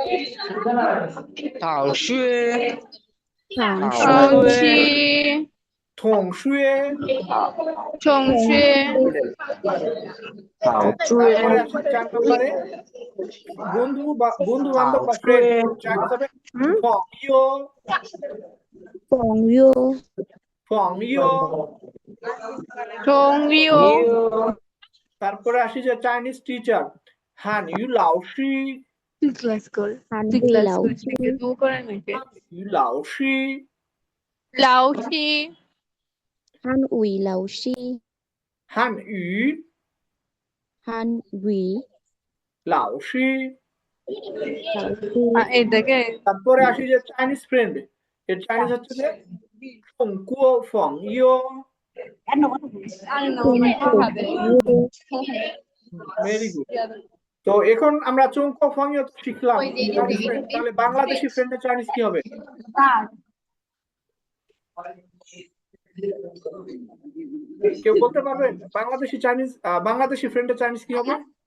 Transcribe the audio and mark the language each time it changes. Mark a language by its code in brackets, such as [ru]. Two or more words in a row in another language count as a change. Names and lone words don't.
[zh] 同学 থা 同学 [bn] হচ্ছে [zh] 同学, 同学， [bn] তারপরে আসি 4 নম্বরে বন্ধু বান্ধব বা ফ্রেন্ড। চাইনিজ হবে 朋友 [zh] 朋友, 朋友同友， [bn] তারপরে আসি যে চাইনিজ টিচার [zh] 汉语老师汉语老师, 汉语老师老师，汉语老师, 汉语汉语老师老师, 哎，这个 [bn] তারপরে আসি যে চাইনিজ ফ্রেন্ড। এর চাইনিজ হচ্ছে যে [zh] 中国朋友 [en] very good. [bn] তো এখন আমরা [zh] 中国朋友 [bn] তো শিখলাম [en] Chinese friend, [bn] তাহলে [en] Bangladeshi frienderer [bn] চাইনিজ কি হবে? কেউ বলতে পারবেন [en] Bangladeshi frienderer [bn] চাইনিজ কি হবে?